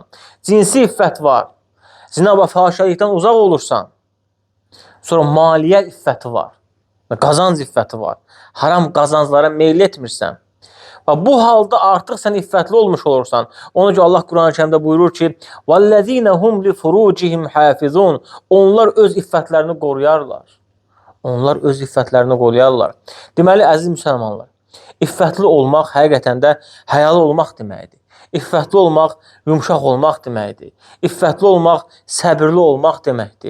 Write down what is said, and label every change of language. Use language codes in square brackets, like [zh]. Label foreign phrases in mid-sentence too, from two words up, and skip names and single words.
[az] Cinsi iffət var, zina və fahişəlikdən uzaq olursan. Sonra maliyyə iffəti var, qazanc iffəti var. Haram qazanclara meyl etmirsən. Və bu halda artıq sən iffətli olmuş olursan. Ona görə Allah Quran-ı Kərimdə buyurur ki, [ar] وَالَّذ۪ينَ هُمْ لِفُرُوجِهِمْ حَافِظُونَ. [az] Onlar öz iffətlərini qoruyarlar. Onlar öz iffətlərini qoruyarlar. Deməli, əziz müsəlmanlar, İffətli olmaq həqiqətən də həyalı olmaq deməkdir. İffətli olmaq yumşaq olmaq deməkdir. İffətli olmaq səbirli olmaq deməkdir.